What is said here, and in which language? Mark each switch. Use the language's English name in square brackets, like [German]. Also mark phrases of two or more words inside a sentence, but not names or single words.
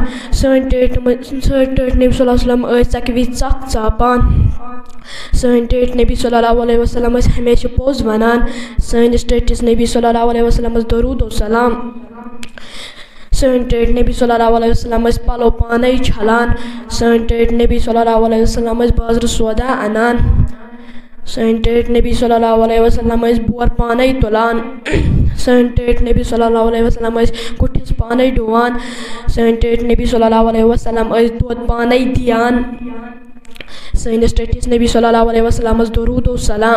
[Kashmiri] सन टट नबी [Arabic] صلى الله عليه وسلم [Kashmiri] इस चकवी चक चापान। सन टट नबी [Arabic] صلى الله عليه وسلم [Kashmiri] इस हमेशा पोज वनान। सनिस टटिस नबी [Arabic] صلى الله عليه وسلم [Kashmiri] इस दरूद व सलाम। सन टट नबी [Arabic] صلى الله عليه وسلم [Kashmiri] इस पलो पाने छलान। सन टट नबी [Arabic] صلى الله عليه وسلم [Kashmiri] इस बाजार सौदा अनान। सन टट नबी [Arabic] صلى الله عليه وسلم [Kashmiri] इस बोर पाने तुलान। सन टट नबी [Arabic] صلى الله عليه وسلم [Kashmiri] इस कुठिस पाने डुवान। सन टट नबी [Arabic] صلى الله عليه وسلم [Kashmiri] इस दूध पाने दियान। सनिस टटिस नबी [Arabic] صلى الله عليه وسلم [Kashmiri] इस दरूद व सलाम।